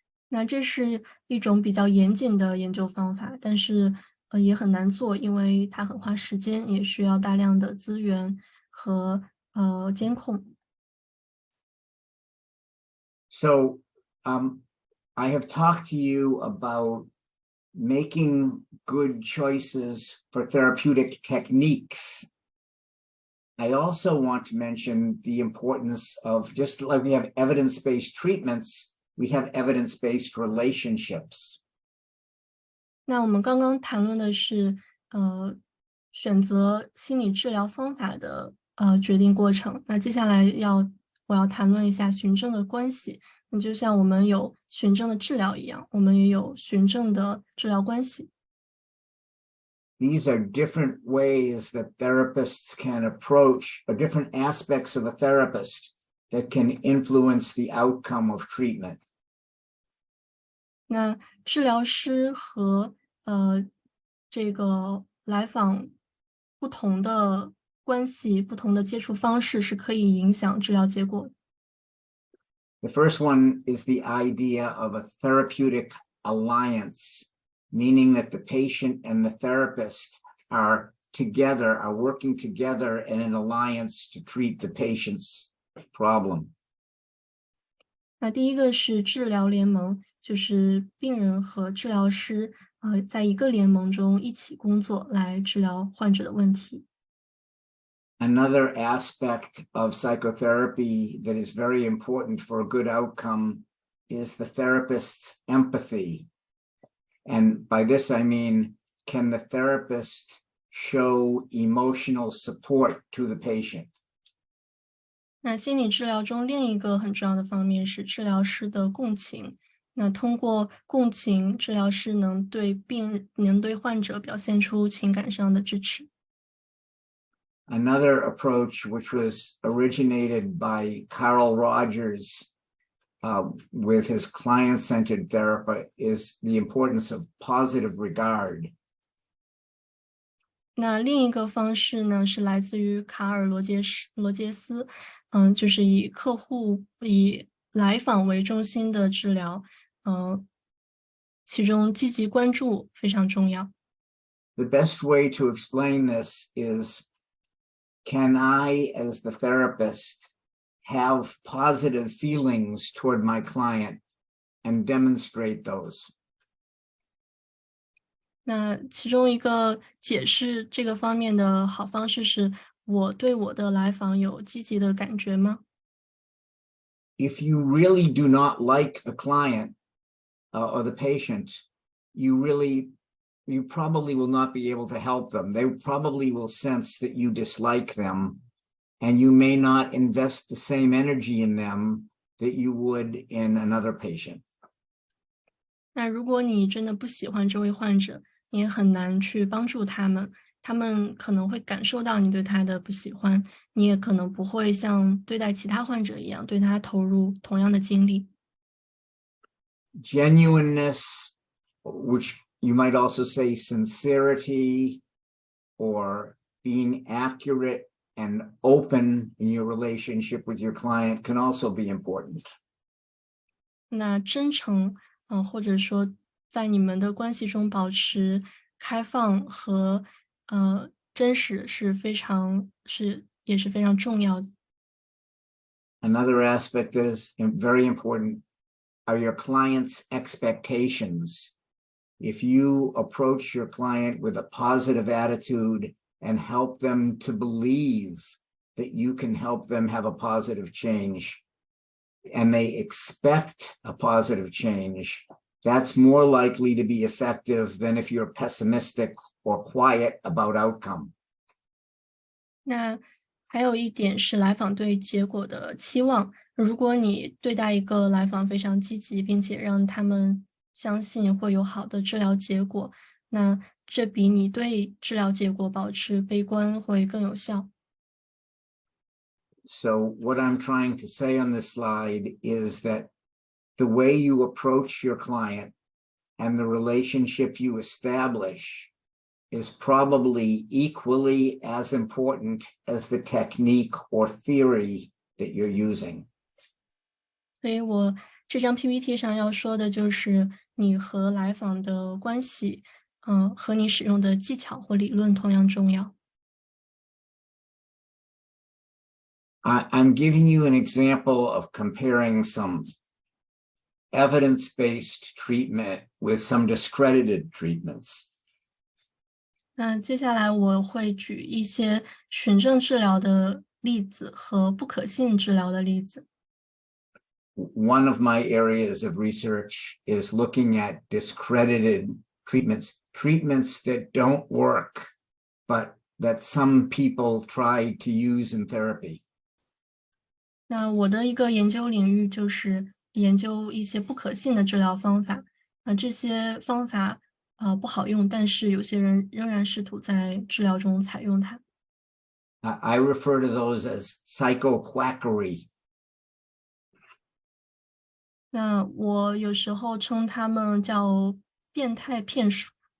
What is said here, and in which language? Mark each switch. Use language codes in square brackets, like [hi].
[zh] 那这是一种比较严谨的研究方法，但是也很难做，因为它很花时间，也需要大量的资源和监控。 [en] So I have talked to you about making good choices for therapeutic techniques. I also want to mention the importance of, just like we have evidence-based treatments, we have evidence-based relationships. [zh] 那我们刚刚谈论的是选择心理治疗方法的决定过程。那接下来我要谈论一下循证的关系。那就像我们有循证的治疗一样，我们也有循证的治疗关系。 [en] These are different ways that therapists can approach, or different aspects of a therapist that can influence the outcome of treatment. [zh] 那治疗师和这个来访不同的关系、不同的接触方式是可以影响治疗结果的。 [en] The first one is the idea of a therapeutic alliance, meaning that the patient and the therapist are working together in an alliance to treat the patient's problem. [zh] 那第一个是治疗联盟，就是病人和治疗师在一个联盟中一起工作来治疗患者的问题。 [en] Another aspect of psychotherapy that is very important for a good outcome is the therapist's empathy. And by this, I mean, can the therapist show emotional support to the patient? [zh] 那心理治疗中另一个很重要的方面是治疗师的共情。那通过共情，治疗师能对患者表现出情感上的支持。 [en] Another approach, which was originated by Carl Rogers with his client-centered therapy, is the importance of positive regard. [zh] 那另一个方式呢，是来自于卡尔罗杰斯，就是以来访为中心的治疗，其中积极关注非常重要。 [en] The best way to explain this is, can I, as the therapist, have positive feelings toward my client and demonstrate those? [zh] 那其中一个解释这个方面的好方式是，我对我的来访有积极的感觉吗？ [en] If you really do not like the client or the patient, you probably will not be able to help them. They probably will sense that you dislike them, and you may not invest the same energy in them that you would in another patient. [zh] 那如果你真的不喜欢这位患者，你也很难去帮助他们，他们可能会感受到你对他的不喜欢，你也可能不会像对待其他患者一样对他投入同样的精力。 [en] Genuineness, which you might also say sincerity, or being accurate and open in your relationship with your client, can also be important. [zh] 那真诚，或者说在你们的关系中保持开放和真实也是非常重要的。 [en] Another aspect that is very important are your client's expectations. If you approach your client with a positive attitude and help them to believe that you can help them have a positive change, and they expect a positive change, that's more likely to be effective than if you're pessimistic or quiet about outcome. [zh] 那还有一点是来访对结果的期望。如果你对待一个来访非常积极，并且让他们相信会有好的治疗结果，那这比你对治疗结果保持悲观会更有效。 [en] So what I'm trying to say on this slide is that the way you approach your client and the relationship you establish is probably equally as important as the technique or theory that you're using. [zh] 所以我这张 PPT 上要说的就是你和来访的关系，和你使用的技巧或理论同样重要。 [en] I'm giving you an example of comparing some evidence-based treatment with some discredited treatments. [zh] 那接下来我会举一些循证治疗的例子和不可信治疗的例子。 [en] One of my areas of research is looking at discredited treatments that don't work, but that some people try to use in therapy. [zh] 那我的一个研究领域就是研究一些不可信的治疗方法，这些方法不好用，但是有些人仍然试图在治疗中采用它。 [en] I refer to those as psychoquackery. [zh] 那我有时候称他们叫变态骗术。